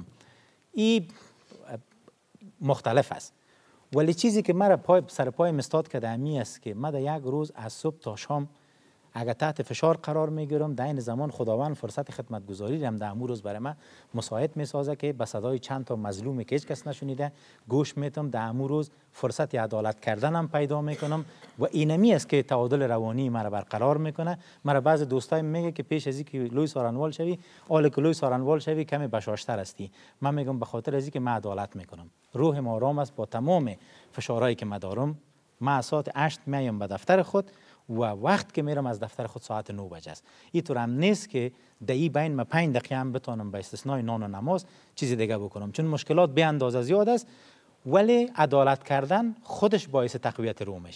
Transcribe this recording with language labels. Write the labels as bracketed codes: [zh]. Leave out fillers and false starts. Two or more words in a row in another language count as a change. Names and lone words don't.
[fa] این مختلف است، ولی چیزی که مرا سر پای مستاد کرده امی است که ما در یک روز از صبح تا شام اگر تحت فشار قرار میگیرم، در این زمان خداوند فرصت خدمت گذاری هم در امروز برای من مساعد میسازه که به صدای چند تا مظلومی که هیچ کس نشنیده گوش میتم، در امروز فرصت عدالت کردنم پیدا میکنم و اینمی است که تعادل روانی مرا برقرار میکنه. مرا بعضی دوستای میگه که پیش از اینکه [ps] لوی څارنوال [fa] شوی، حالا که [ps] لوی څارنوال [fa] شوی کمی بشاشتر هستی. من میگم به خاطر از اینکه من عدالت میکنم، روحم آرام است با تمام فشارهایی که من دارم. من ساعت 8 میام به دفتر خود و وقت که میرم از دفتر خود ساعت 9 بجه است. این طور هم نیست که در این بین ما 5 دقیقه هم بتونم به استثنای نان و نماز چیزی دیگه بکنم، چون مشکلات به اندازه زیاد است، ولی عدالت کردن خودش باعث تقویت رو میشه.